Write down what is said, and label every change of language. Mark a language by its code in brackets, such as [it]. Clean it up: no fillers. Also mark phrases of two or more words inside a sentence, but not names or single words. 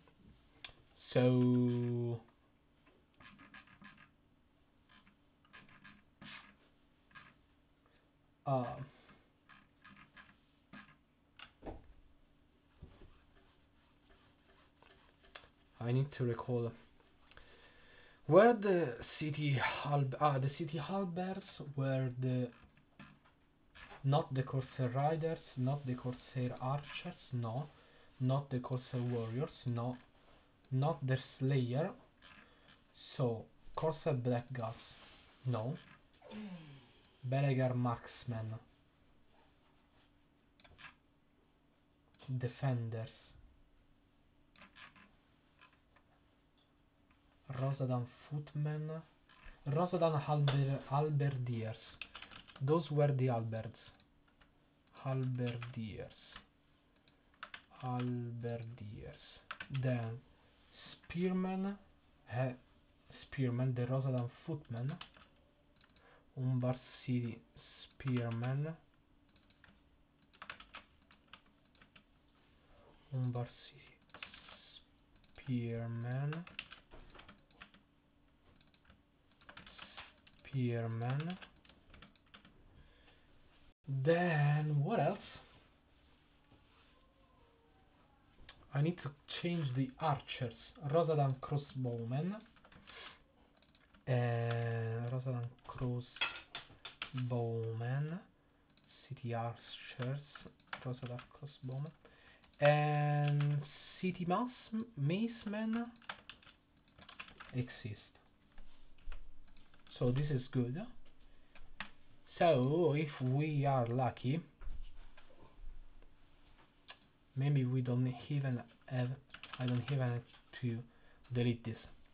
[en] So I need to recall where the city the city halberds were the not the Corsair Riders, not the Corsair Archers, no, not the Corsair Warriors, no, not the Slayer. So Corsair Blackguards, no. Belegar Marksmen, Defenders, Rosadan Footmen, Rosadan Halberdiers. Those were the Alberts. Halberdiers. Then Spearmen, Spearmen, the Rosadan Footmen. Umbar City Spearmen. Umbar City Spearmen. Then what else? I need to change the archers. Rosadan Crossbowmen. Rosadan Crossbowmen. City archers. Rosadan Crossbowmen. And City Macemen exist. So this is good. So if we are lucky, maybe we don't even have, I don't even have to delete this.